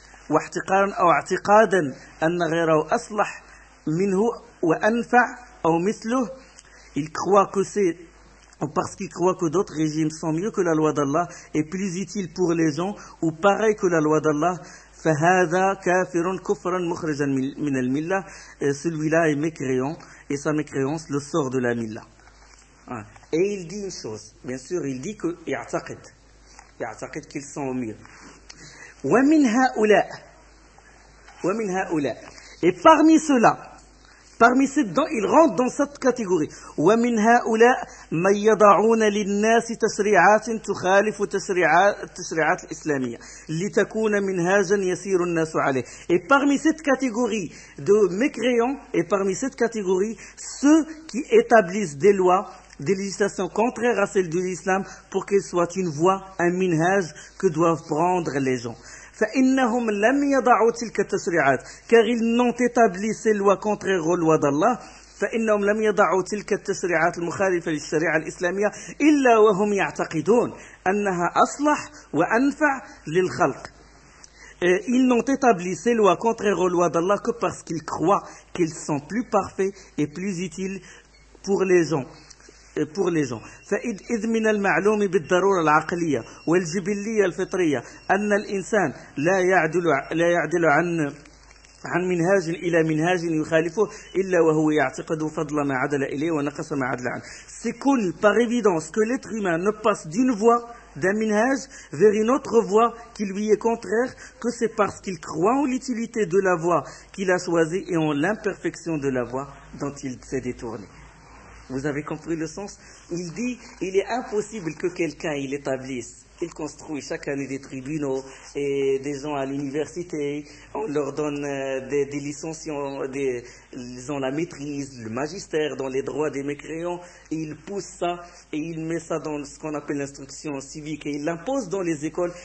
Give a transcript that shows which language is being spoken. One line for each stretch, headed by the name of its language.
Arabic: واحتقارا
French: ou
Arabic: اعتقادا ان غيره اصلح منه وانفع
French: ou
Arabic: مثله,
French: il croit que c'est parce qu'il croit que d'autres régimes sont mieux que la loi d'Allah et plus utiles pour les gens ou pareil que la loi d'Allah,
Arabic: فهذا كافر كفرا مخرجا من الملة,
French: celui-là est mécréant et sa mécréance le sort de la milla. Et il dit une chose, bien sûr, il dit que
Arabic: يعتقد
French: qu'ils sont au mieux.
Arabic: ومن هؤلاء
French: et parmi ceux-là, parmi ces dents, ils rentrent dans cette catégorie.
Arabic: ومن هؤلاء من يضعون للناس تشريعات تخالف تشريعات الإسلامية لتكون منهاجا يسير الناس عليه.
French: Et parmi cette catégorie de mécréants, et parmi cette catégorie, ceux qui établissent des lois, des législations contraires à celles de l'islam, pour qu'elles soient une voie, un minhaj que doivent prendre les gens.
Arabic: فإنهم لم يضعوا تلك التشريعات
French: car ils n'ont établi ces lois contraires aux lois d'Allah
Arabic: فإنهم لم يضعوا تلك التشريعات المخالفة للشريعة الإسلامية إلا وهم يعتقدون أنها أصلح وأنفع للخلق.
French: Ils n'ont établi ces lois contraires aux lois d'Allah que parce qu'ils croient qu'ils sont plus parfaits et plus utiles pour les gens. Pour les gens.
Arabic: فإذ من المعلوم بالضرورة العقلية والجبلية الفطرية أن الإنسان لا يعدل عن منهاج إلى منهاج يخالفه إلا وهو يعتقد فضل ما عدل إليه ونقص ما عدل عنه.
French: C'est connu par évidence que l'être humain ne passe d'une voie d'un minhaj vers une autre voie qui lui est contraire, que c'est parce qu'il croit en l'utilité de la voie qu'il a choisie et en l'imperfection de la voie dont il s'est détourné. Vous avez compris le sens? Il dit, il est impossible que quelqu'un il établisse, il construit chaque année des tribunaux et des gens à l'université, on leur donne des licenciés, ils ont la maîtrise, le magistère dans les droits des mécréants, et il pousse ça et il met ça dans ce qu'on appelle l'instruction civique et il l'impose dans les écoles.